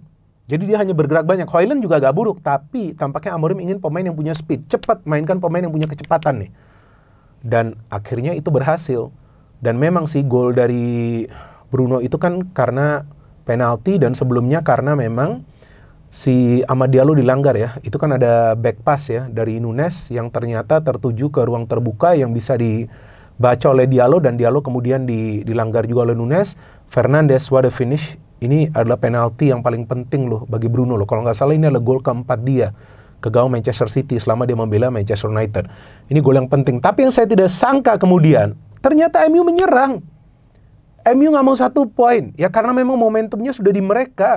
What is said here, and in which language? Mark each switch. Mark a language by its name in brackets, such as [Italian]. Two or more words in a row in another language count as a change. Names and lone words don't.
[Indonesian] Jadi dia hanya bergerak banyak. Højlund juga gak buruk, tapi tampaknya Amorim ingin pemain yang punya speed, cepat, mainkan pemain yang punya kecepatan nih. Dan akhirnya itu berhasil. Dan memang sih gol dari Bruno itu kan karena penalti, dan sebelumnya karena memang si Amad Diallo dilanggar ya. Itu kan ada back pass ya dari Nunes yang ternyata tertuju ke ruang terbuka yang bisa dibaca oleh Diallo, dan Diallo kemudian dilanggar juga oleh Nunes. [English] Fernandes, what a finish. [Indonesian] Ini adalah penalti yang paling penting loh bagi Bruno loh. Kalau nggak salah ini adalah gol keempat dia ke gawang Manchester City selama dia membela Manchester United. Ini gol yang penting. Tapi yang saya tidak sangka kemudian, ternyata MU menyerang. MU nggak mau 1 poin, ya karena memang momentumnya sudah di mereka.